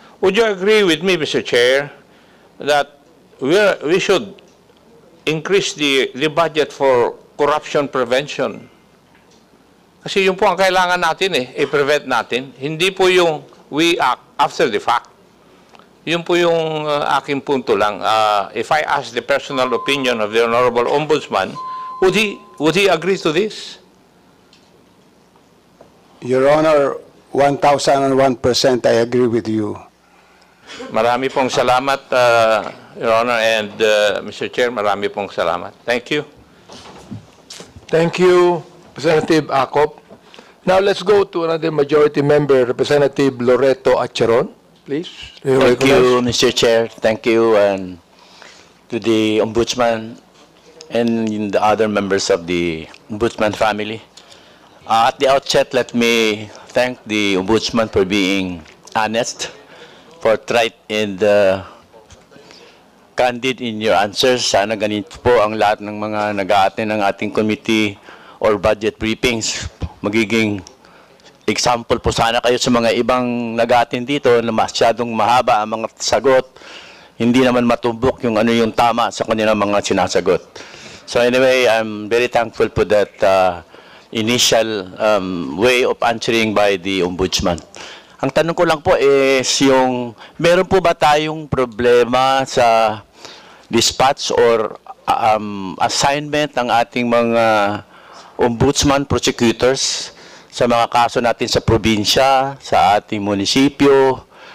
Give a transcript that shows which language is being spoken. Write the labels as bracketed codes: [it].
[en] Would you agree with me, Mr. Chair, that we should increase the budget for corruption prevention? [tl] Kasi yun po ang kailangan natin i-prevent natin. Hindi po yung [en] we act after the fact. [tl] Yun po yung aking punto lang. [en] If I ask the personal opinion of the Honorable Ombudsman, would he agree to this? Your Honor, 1,001% I agree with you. [tl] Marami pong salamat, [en] Your Honor, and Mr. [tl] Chair, marami pong salamat. [en] Thank you. Thank you, Representative Acop. Now let's go to another majority member, Representative Loreto Acharon, please. Thank you, Mr. Chair. Thank you and to the Ombudsman and the other members of the Ombudsman family. At the outset, let me thank the Ombudsman for being honest, forthright, and candid in your answers. [tl] Sana ganito po ang lahat ng mga nag-a-attend ng ating committee [en] or budget briefings. [tl] Magiging example po sana kayo sa mga ibang nag-a-attend dito na masyadong mahaba ang mga sagot. Hindi naman matumbok yung ano yung tama sa kanilang mga sinasagot. [en] So anyway, I'm very thankful for that initial way of answering by the Ombudsman. [tl] Ang tanong ko lang po is yung, meron po ba tayong problema sa dispatch or assignment ng ating mga ombudsman prosecutors sa mga kaso natin sa probinsya, sa ating munisipyo?